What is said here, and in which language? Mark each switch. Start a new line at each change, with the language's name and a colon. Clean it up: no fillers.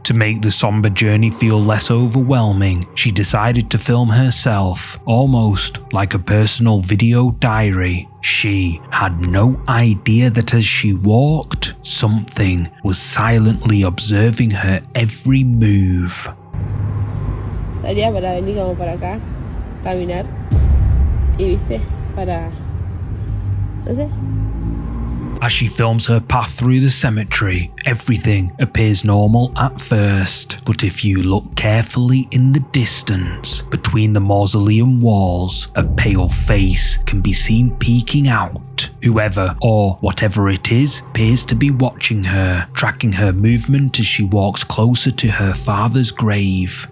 English: To make the somber journey feel less overwhelming, she decided to film herself, almost like a personal video diary. She had no idea that as she walked, something was silently observing her every move.
Spanish: Salía para venir como para acá, caminar y viste, para, no sé.
English: As she films her path through the cemetery, everything appears normal at first, but if you look carefully in the distance, between the mausoleum walls, a pale face can be seen peeking out. Whoever or whatever it is appears to be watching her, tracking her movement as she walks closer to her father's grave.